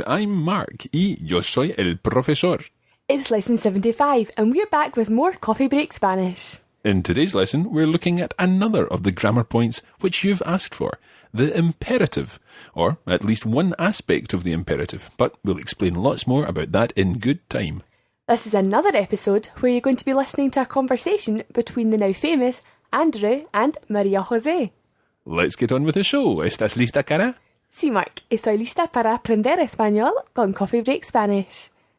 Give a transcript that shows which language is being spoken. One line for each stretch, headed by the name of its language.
English: I'm Mark
Spanish: y yo soy el profesor.
English: It's lesson 75 and we're back with more Coffee Break Spanish. In today's lesson, we're looking at another of the grammar points which you've asked for, the imperative, or at least one aspect of the imperative, but we'll explain lots more about that in good time. This is another episode where you're going to be listening to a conversation between the now famous Andrew and Maria José. Let's get on with the show.
Spanish: ¿Estás lista, Cara? Sí, Mark, estoy lista para aprender español con Coffee Break Spanish.